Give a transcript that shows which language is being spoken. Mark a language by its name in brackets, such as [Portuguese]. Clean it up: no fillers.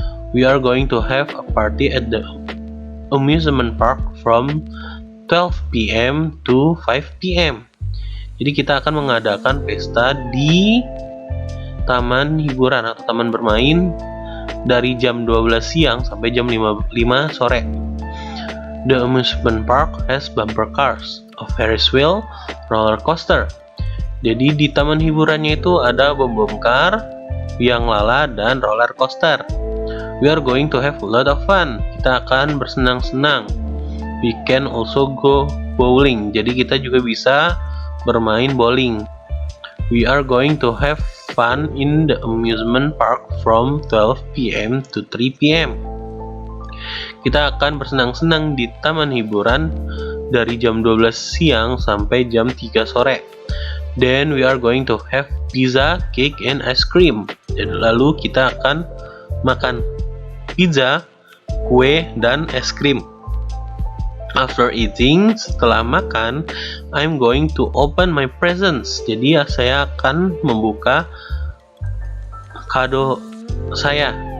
[English] We are going to have a party at the amusement park from 12 p.m. to 5 p.m. [Indonesian] Jadi kita akan mengadakan pesta di taman hiburan atau taman bermain dari jam 12 siang sampai jam 5 sore. [English] The amusement park has bumper cars, a Ferris wheel, roller coaster. [Indonesian] Jadi di taman hiburannya itu ada bom car, biang lala, dan roller coaster. [English] We are going to have a lot of fun. [Indonesian] Kita akan bersenang-senang. [English] We can also go bowling. [Indonesian] Jadi kita juga bisa bermain bowling. [English] We are going to have fun in the amusement park from 12 p.m. to 3 p.m. [Indonesian] Kita akan bersenang-senang di taman hiburan dari jam 12 siang sampai jam 3 sore. [English] Then we are going to have pizza, cake, and ice cream. [Indonesian] Dan lalu kita akan makan pizza, kue, dan es krim. [English] After eating, [Indonesian] setelah makan, [English] I'm going to open my presents. [Indonesian] Jadi saya akan membuka kado saya.